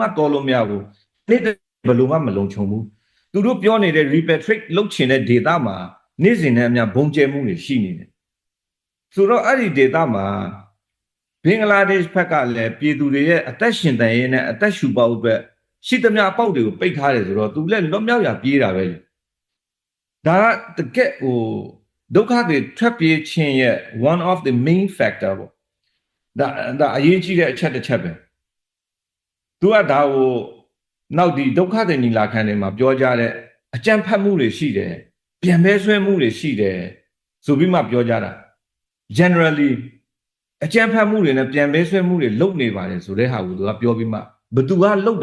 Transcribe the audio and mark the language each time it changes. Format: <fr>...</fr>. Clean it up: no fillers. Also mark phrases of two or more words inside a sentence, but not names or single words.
<my>တော်လို့မရဘူးနေ့ဘယ်လိုမှမလုံခြုံဘူးသူတို့ပြောနေတဲ့ repatriate လုပ်ချင်တဲ့ data မှာနေ့စဉ်နဲ့အမျှဘုံကျဲမှုတွေရှိနေတယ်ဆိုတော့အဲ့ဒီ data မှာဘင်္ဂလားဒေ့ရှ်ဘက်ကလည်းပြည်သူတွေရဲ့အသက်ရှင်တန်ရေးနဲ့အသက်ရှူပေါက်အတွက်ရှိသမျှအပေါက်တွေကိုပိတ်ထားတယ်ဆိုတော့သူ လည်းလွတ်မြောက်ရပြေးတာပဲဒါကတကယ်ဒုက္ခတွေထွက်ပြေးခြင်းရဲ့</my> <en>one of the main factor</en> <my>ပေါ့ဒါအရေးကြီးတဲ့အချက်တစ်ချက်ပဲသူကဒါကိုနောက်ဒီဒုက္ခတွေညီလာခံတွေမှာပြောကြတဲ့အကြံဖတ်မှုတွေ ရှိတယ်ပြန်ပဲဆွဲမှုတွေရှိတယ်ဆိုပြီးမှပြောကြတာgenerally အကြံဖတ်မှုတွေနဲ့ပြန်ပဲဆွဲမှုတွေလုပ်နေပါတယ်ဆိုတဲ့ဟာကိုသူကပြောပြီးမှဘသူကလုပ်</my>